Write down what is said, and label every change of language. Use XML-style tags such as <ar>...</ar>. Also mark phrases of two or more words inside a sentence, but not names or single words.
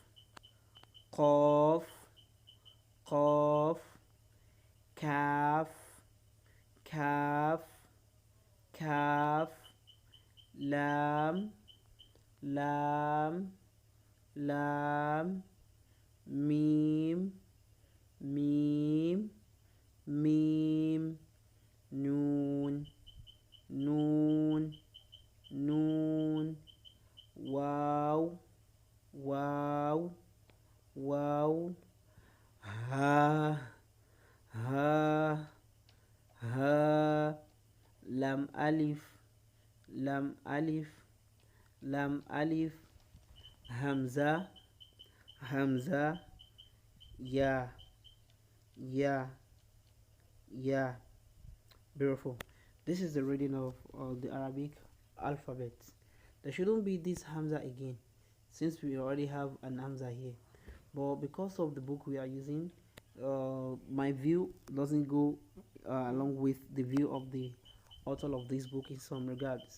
<ar>قاف، قاف، كاف، كاف، كاف، لام، لام, لام، ميم، ميم، ميم, نون، نون, نون، واو، واو، واو، هاء، هاء، هاء, لام ألف، لام ألف، لام ألف، همزة، همزة، ياء، ياء، ياء.</ar> <en>Beautiful. This is the reading of the Arabic alphabet. There shouldn't be this Hamza again, since we already have an Hamza here. But because of the book we are using, my view doesn't go along with the view of the author of this book in some regards.</en>